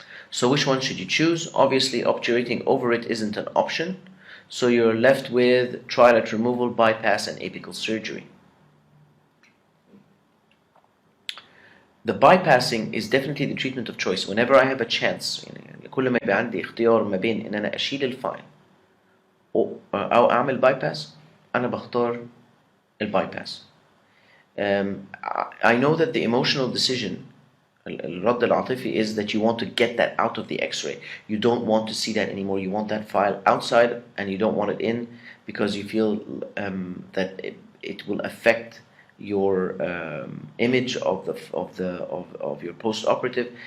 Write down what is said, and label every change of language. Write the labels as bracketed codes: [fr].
[en] So which one should you choose? Obviously, obturating over it isn't an option, so you're left with trilate removal, bypass, and apical surgery. The bypassing is definitely the treatment of choice. Whenever I have a chance, [ar] كل ما يبقى عندي اختيار ما بين إن أنا أشيل الفاين أو أعمل بايباس، أنا بختار البايباس. [en] I know that the emotional decision, [ar] الرد العاطفي, [en] is that you want to get that out of the X-ray. You don't want to see that anymore. You want that file outside, and you don't want it in because you feel that it will affect your image of your post-operative.